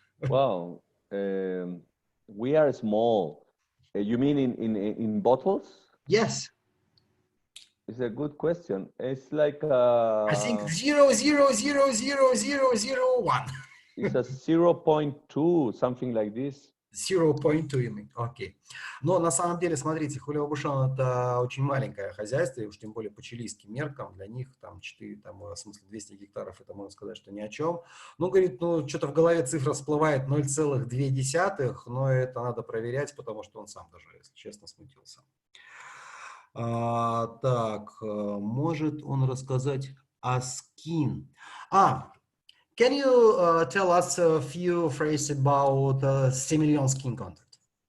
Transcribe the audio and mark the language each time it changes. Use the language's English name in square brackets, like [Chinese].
[English] Wow, we are small. You mean in bottles? Yes. It's a good question. It's like I think 0.0000001. it's a 0.2, something like this. 0.2 you mean. Окей. [Russian] Но на самом деле, смотрите, Хулио Бушон это очень маленькое хозяйство, и уж тем более по чилийским меркам, для них там 4, там, в смысле 200 гектаров, это можно сказать, что ни о чем. Ну, говорит, ну, что-то в голове цифра всплывает 0,2, но это надо проверять, потому что он сам даже, если честно, смутился. Так, может он рассказать о скин? [English] Can you tell us a few phrases about сомелье skin contact?